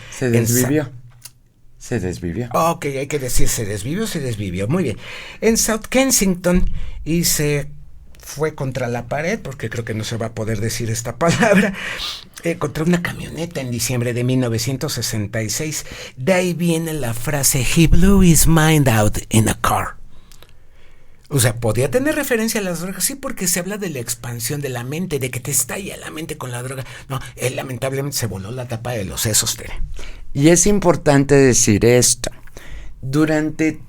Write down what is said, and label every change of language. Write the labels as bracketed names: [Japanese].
[Spanish] Se desvivió. Se desvivió. Ok, hay que decir, se desvivió, muy bien. En South Kensington, y se fue contra la pared, porque creo que no se va a poder decir esta palabra, contra una camioneta en diciembre de 1966. De ahí viene la frase, [English] he blew his mind out in a car. [Spanish] O sea, podía tener referencia a las drogas, sí, porque se habla de la expansión de la mente, de que te estalla la mente con la droga. No, él lamentablemente se voló la tapa de los sesos, Tere. Y es importante decir esto. Durante